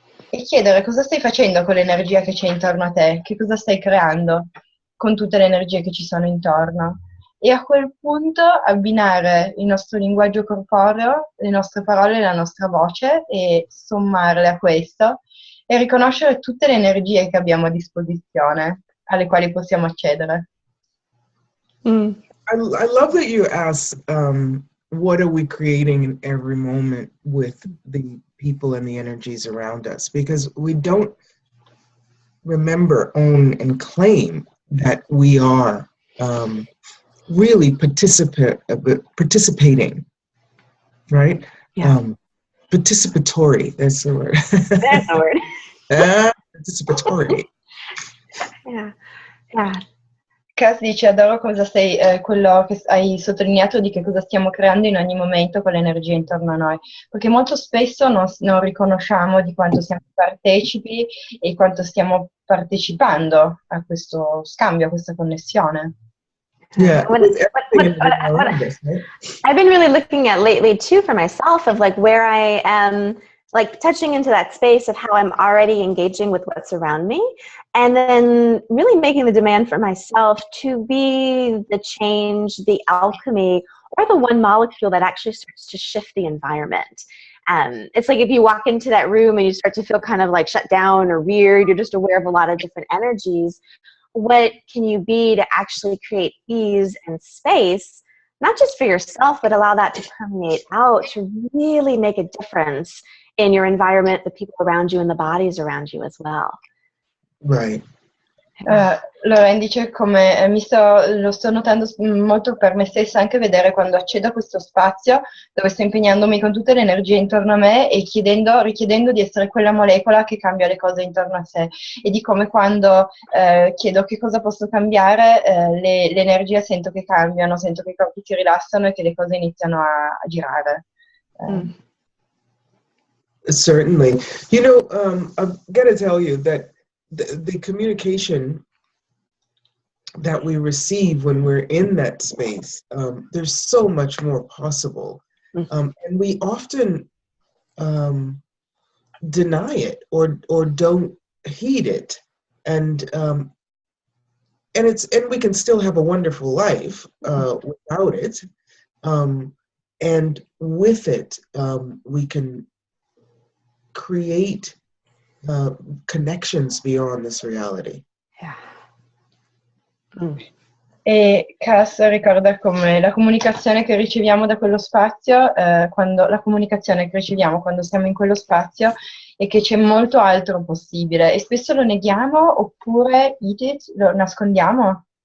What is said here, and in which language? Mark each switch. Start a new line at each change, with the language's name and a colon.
Italian: e chiedere cosa stai facendo con l'energia che c'è intorno a te, che cosa stai creando con tutte le energie che ci sono intorno. E a quel punto abbinare il nostro linguaggio corporeo, le nostre parole, la nostra voce e sommarle a questo e riconoscere tutte le energie che abbiamo a disposizione, alle quali possiamo accedere.
English: I love that you ask, what are we creating in every moment with the people and the energies around us? Because we don't remember, own, and claim that we are really participating, right? Yeah. Participatory, that's the word. That's the word. Participatory. Yeah. Yeah.
Italian: Cass dice, adoro quello che hai sottolineato di che cosa stiamo creando in ogni momento con l'energia intorno a noi, perché molto spesso non riconosciamo di quanto siamo partecipi e quanto stiamo partecipando a questo scambio, a questa connessione.
English: Yeah, I've been really looking at lately too for myself of like where I am, like touching into that space of how I'm already engaging with what's around me, and then really making the demand for myself to be the change, the alchemy, or the one molecule that actually starts to shift the environment. It's like if you walk into that room and you start to feel kind of like shut down or weird, you're just aware of a lot of different energies. What can you be to actually create ease and space, not just for yourself, but allow that to permeate out to really make a difference in your environment, the people around you, and the bodies around you as well. Right.
Italian: Lorraine dice come lo sto notando molto per me stessa, anche vedere quando accedo a questo spazio dove sto impegnandomi con tutte le energie intorno a me e richiedendo di essere quella molecola che cambia le cose intorno a sé, e di come quando chiedo che cosa posso cambiare, le energie sento che cambiano, sento che i corpi si rilassano e che le cose iniziano a girare.
English: Certainly. You know, I've got to tell you that the communication that we receive when we're in that space, there's so much more possible. And we often deny it or don't heed it. And we can still have a wonderful life without it. And with it, we can create connections beyond this reality. Yeah.
Italian: E Cass ricorda come la comunicazione che riceviamo da quello spazio, la comunicazione che riceviamo quando siamo in quello spazio, e che c'è molto altro possibile, e spesso lo neghiamo oppure lo nascondiamo.